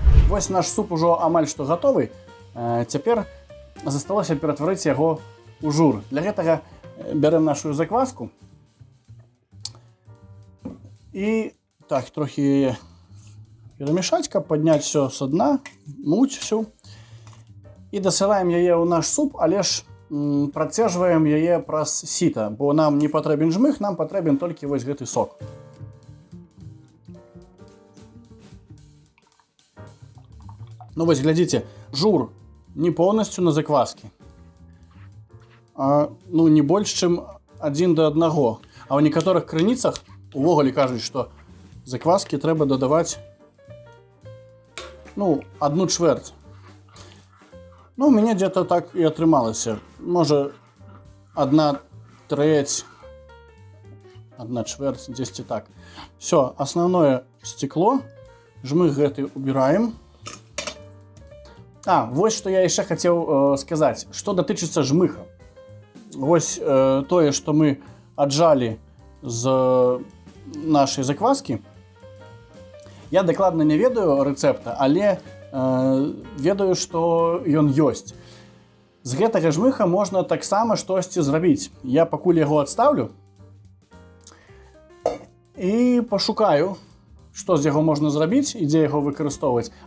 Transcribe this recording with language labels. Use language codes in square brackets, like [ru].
[be] Ось наш суп уже амаль што готовы. Цяпер засталося ператварыць яго у жур. Для гэтага бярем нашу закваску і так трохи яе перамешаць, каб падняць [ru] все со дна, муть всю. [be] І дасылаем яе ў наш суп, але ж працежваем яе праз сіта, бо нам не патрэбен жмых, нам патрэбен толькі вось гэты сок. Ну вось глядзіце, жур не полностью на закваске, а ну не больш чым 1 до 1. А ў некаторых крыніцах увогуле кажуць, што закваскі трэба дадаваць ну 1/4. [ru] Ну, у меня где-то так и [be] атрымалася. [ru] Может, 1/3, 1/4, здесь и так. Все, основное стекло. [be] Жмых гэты убираем. [ru] Вот что я еще хотел сказать. Что дотычыцца жмыха. Вось тое, что мы отжали [be] з нашей закваски. Я докладно не ведаю рецепта, але ведаю, што ён ёсць. З гэтага жмыха можна таксама штосьці зрабіць. Я пакуль яго адстаўлю і пашукаю, што з яго можна зрабіць і дзе яго выкарыстоўваць.